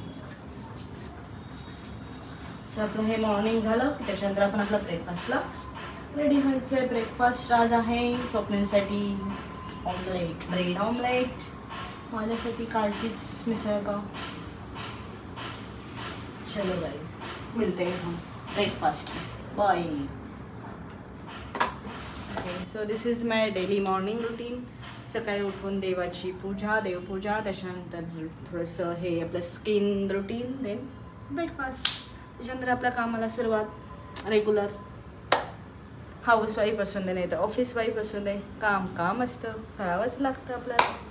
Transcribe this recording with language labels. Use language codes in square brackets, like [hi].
[mr] So आपलं हे morning झालं की त्याच्यानंतर आपण आपला ब्रेकफास्टला रेडी व्हायचं आहे। ब्रेकफास्ट आज आहे स्वप्नींसाठी ऑमलेट, ब्रेड ऑमलेट, माझ्यासाठी कालचीच मिसळ पाव। [hi] चलो गाइस, मिलते हैं हम breakfast, bye. [en] So this is my daily morning routine. [mr] सकाळी उठून देवाची पूजा, देवपूजा, त्याच्यानंतर थोडंसं हे आपलं स्किन रूटीन, देन ब्रेकफास्ट, त्याच्यानंतर आपल्या कामाला सुरुवात। रेग्युलर हाऊसवाईफ असून दे नाही तर ऑफिस वाईफ असून दे, काम असतं, करावंच लागतं आपल्याला।